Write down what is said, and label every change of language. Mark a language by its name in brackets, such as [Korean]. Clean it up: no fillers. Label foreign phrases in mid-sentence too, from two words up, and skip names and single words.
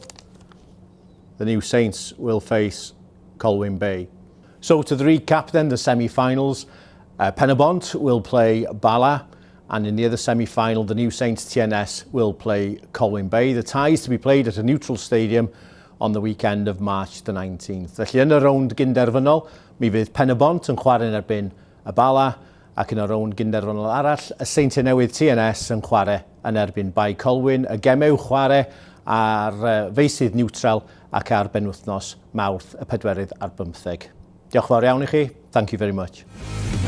[English] The New Saints will face Colwyn Bay. So to the recap then, the semi-finals, Penybont will play Bala, and in the other semi-final, the New Saints TNS will play Colwyn Bay. The ties to be played at a neutral stadium on the weekend of March the 19th. [Welsh] Felly yn y rownd gynderfynol, mi fydd Penybont yn chwarae yn erbyn y Bala, ac yn y rownd gynderfynol arall, y Seintiau Newydd TNS yn chwarae yn erbyn Bai Colwyn. Y gemew chwarae ar feisydd niwtral ac ar benwythnos Mawrth y 4 ar 15. Diolch fawr iawn i chi. [English] Thank you very much.